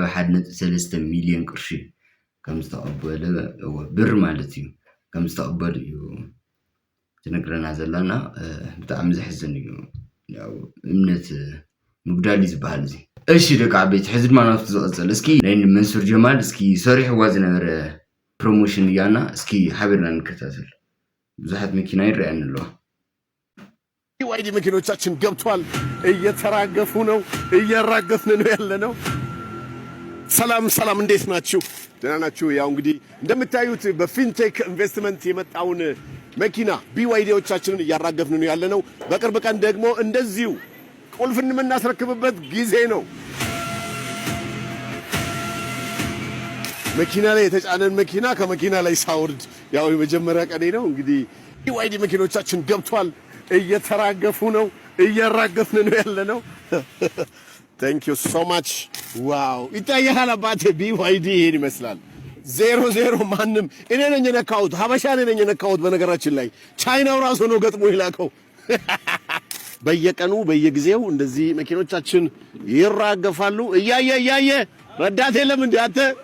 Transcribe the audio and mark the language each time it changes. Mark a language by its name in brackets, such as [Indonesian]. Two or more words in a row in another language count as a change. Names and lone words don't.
[Tigrinya] 1.3 ሚልዮን ቅርሺ ከም ዝተቐበለ ብር ማለት እዩ ከም ዝተቐበሉ እዩ ትነግረና ዘላና። ብጣዕሚ ዘሕዝን እዩ ያው እምነት ምግዳል ዝበሃል እዚ። እሺ ደቂ ዓበይቲ ሕዚ ድማ ናብቲ ዝቐፅል እስኪ ናይ መንሱር ጀማል እስኪ ሰሪሕዋ ዝነበረ ፕሮሞሽን እያና እስኪ ሓቢርና እንከታተል። ብዙሓት መኪና ይረአየን ኣለዋ። [Amharic] BYD መኪኖቻችን ገብቷል። እየተራገፉ ነው፣ እየራገፍን ነው ያለነው። ሰላም ሰላም፣ እንዴት ናችሁ? ደህና ናችሁ? ያው እንግዲህ እንደምታዩት በፊንቴክ ኢንቨስትመንት የመጣውን መኪና BYDዎቻችንን እያራገፍን ነው ያለነው። በቅርብ ቀን ደግሞ እንደዚሁ ቁልፍን የምናስረክብበት ጊዜ ነው። መኪና ላይ የተጫነን መኪና ከመኪና ላይ ሳውርድ ያው የመጀመሪያ ቀኔ ነው። እንግዲህ BYD መኪኖቻችን ገብቷል። እየተራገፉ ነው፣ እየራገፍን ነው ያለነው። [English] Thank you so much. [Amharic] ዋው ይታያል አባቴ። BYD ይሄን ይመስላል። 00 ማንም እኔ ነኝ የነካሁት፣ ሀበሻ ነኝ የነካሁት። በነገራችን ላይ ቻይናው ራሱ ነው ገጥሞ ይላከው። በየቀኑ በየጊዜው እንደዚህ መኪኖቻችን ይራገፋሉ። እያየ ረዳት የለም እንዴ አንተ?